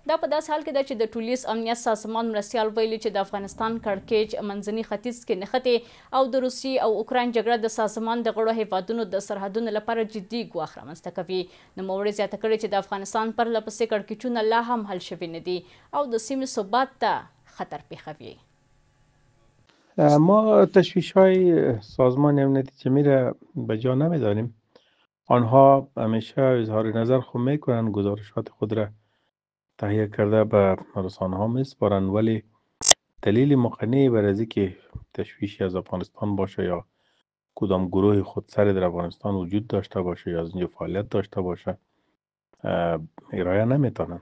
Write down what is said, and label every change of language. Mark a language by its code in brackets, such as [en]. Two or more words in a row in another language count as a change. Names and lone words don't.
[ps] دا په داسې حال کې ده چې د ټولیز امنیت سازمان مرستیال ویلي چې د افغانستان کړکېچ منځني ختیځ کې نښتې او د روسیې او اوکراین جګړه د سازمان د غړو هیوادونو د سرحدونو لپاره جدي ګواښ رامنځته کوي. نوموړي زیاته کړې چې د افغانستان پرله پسې کړکېچونه لا هم حل شوي نه دي او د سیمې ثبات ته خطر پیښوي. [fa] ما تشویش‌های سازمان امنیتی جمعی را به جا نمی‌دانیم. آنها همیشه اظهار نظر خود می‌کنند، گزارشات خود را تهیه کرده به رسانه‌ها می‌سپارند، ولی دلیل مقنعی بر از اینکه تشویشی از افغانستان باشه یا کدام گروه خودسری در افغانستان وجود داشته باشه یا از اینجا فعالیت داشته باشه ارائه نمی‌توانند.